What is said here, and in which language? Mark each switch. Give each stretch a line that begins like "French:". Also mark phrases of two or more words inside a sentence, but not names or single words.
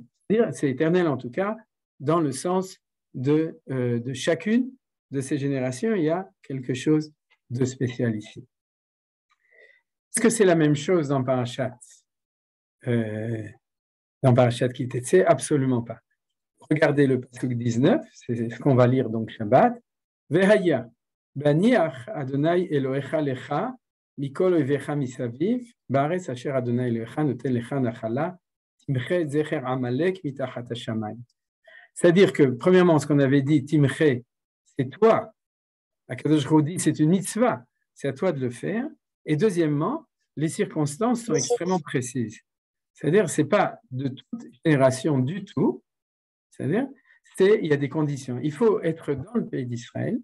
French: C'est-à-dire, c'est éternel en tout cas, dans le sens de chacune de ces générations, il y a quelque chose de spécial ici. Est-ce que c'est la même chose dans Parashat Ki Tetzei? Absolument pas. Regardez le pasuk 19, c'est ce qu'on va lire donc Shabbat.
Hebrew: והיה בהניח ה' אלהיך לך מכל איביך מסביב בארץ אשר ה' אלהיך נתן לך נחלה תמחה זכר עמלק מתחת השמים.
French: C'est-à-dire que, premièrement, ce qu'on avait dit, Timche, c'est toi.
Hebrew: הקדוש ברוך הוא
French: dit, c'est une mitzvah, c'est à toi de le faire. Et deuxièmement, les circonstances sont extrêmement précises. C'est-à-dire, ce n'est pas de toute génération du tout. C'est-à-dire, il y a des conditions. Il faut être dans le pays d'Israël.